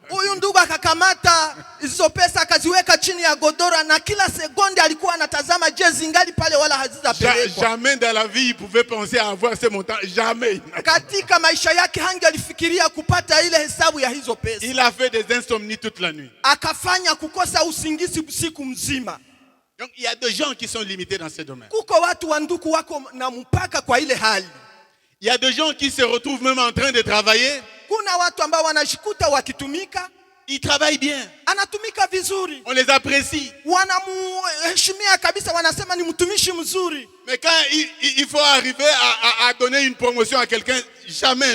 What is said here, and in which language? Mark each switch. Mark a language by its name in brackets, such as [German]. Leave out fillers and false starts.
[Swahili] Huyu ndugu akakamata hizo pesa akaziweka chini ya godora na kila sekunde alikuwa anatazama je zingali pale wala hazijapelekwa. [French] Jamais dans la vie il pouvait penser à avoir ces montants, jamais. [Swahili] Katika maisha yake hangelifikiria kupata ile hesabu ya hizo pesa. [French] Il a fait des insomnies toute la nuit. [Swahili] Akafanya kukosa usingizi usiku mzima. [French] Donc il y a des gens qui sont limités dans ces domaines. [Swahili] Kuko watu wa ndugu wako na mpaka kwa ile hali. [French] Il y a des gens qui se retrouvent même en train de travailler. [Swahili] Kuna kuna watu ambao wanajikuta wakitumika, [French] Ils travaillent bien. [Swahili] anatumika vizuri, [French] On les apprécie. [Swahili] wanamuheshimia kabisa, wanasema ni mtumishi mzuri. [French] Mais quand il faut arriver à donner une promotion à quelqu'un, jamais.